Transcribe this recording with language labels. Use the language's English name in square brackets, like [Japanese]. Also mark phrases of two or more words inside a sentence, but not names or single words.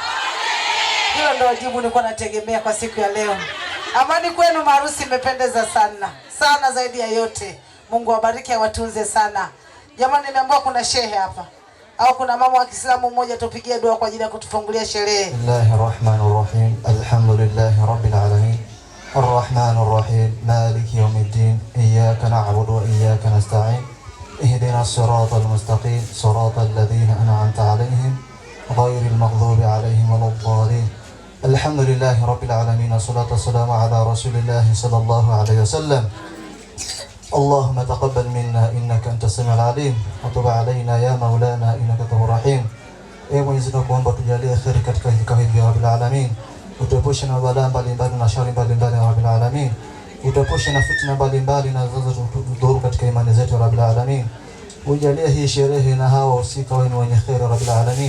[Swahili] Hilo ndio jibu nilikuwa nategemea kwa siku ya leo. Amani kwenu, maharusi imependeza sana sana, zaidi ya yote. Mungu awabariki, awatunze sana. Jamani, nimeambiwa kuna shehe hapa au kuna mama wa Kiislamu mmoja, tupigie dua kwa ajili ya kutufungulia sherehe. [Arabic] بسم الله الرحمن الرحيم. الحمد لله رب العالمين. الرحمن الرحيم. مالك يوم الدين. إياك نعبد وإياك نستعين. اهدنا الصراط المستقيم. صراط الذين أنعمت عليهم غير المغضوب عليهم ولا الضالين. الحمد لله رب العالمين. والصلاة والسلام على رسول الله صلى الله عليه وسلم. اللهم تقبل منا إنك أنت السميع العليم وتب علينا يا مولانا إنك التواب الرحيم. [Swahili] Ee Mwenyezi Mungu, kuomba tujalie kheri katika vikao hivi [Arabic] يا رب العالمين. [Swahili] Utuepushe na balaa mbalimbali na shari mbalimbali [Arabic] يا رب العالمين. [Swahili] Utuepushe na fitna mbalimbali na zinazotudhuru katika imani zetu [Arabic] يا رب العالمين. [Swahili] Ujalie hii sherehe na hawa usika wenu wenye kheri [Arabic] يا رب العالمين.